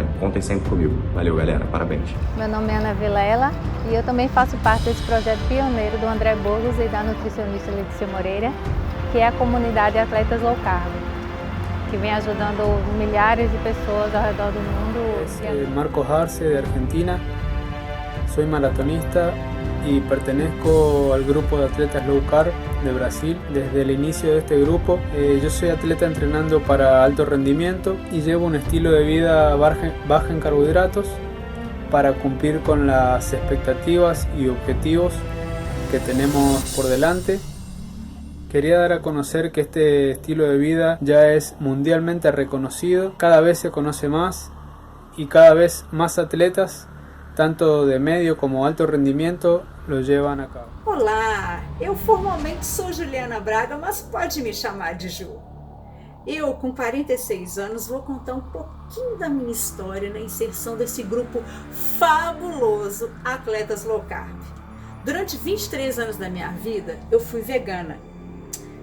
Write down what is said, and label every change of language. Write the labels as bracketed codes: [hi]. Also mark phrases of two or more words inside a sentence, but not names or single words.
[pt] Contem sempre comigo. Valeu galera, parabéns. Meu nome é Ana Vilela e eu também faço parte desse projeto pioneiro do André Burgos e da nutricionista Letícia Moreira, que é a comunidade Atletas Low Carb, que vem ajudando milhares de pessoas ao redor do mundo. [es] Marcos Arce, de Argentina. Soy maratonista y pertenezco al grupo de atletas low carb de Brasil. Desde el inicio de este grupo, yo soy atleta entrenando para alto rendimiento y llevo un estilo de vida baja en carbohidratos para cumplir con las expectativas y objetivos que tenemos por delante. Quería dar a conocer que este estilo de vida ya es mundialmente reconocido, cada vez se conoce más y cada vez más atletas tanto de médio como alto rendimento, lo llevan a cabo. [pt] Olá, eu formalmente sou Juliana Braga, mas pode me chamar de Ju. Eu, com 46 anos, vou contar um pouquinho da minha história na inserção desse grupo fabuloso Atletas Low Carb. Durante 23 anos da minha vida, eu fui vegana.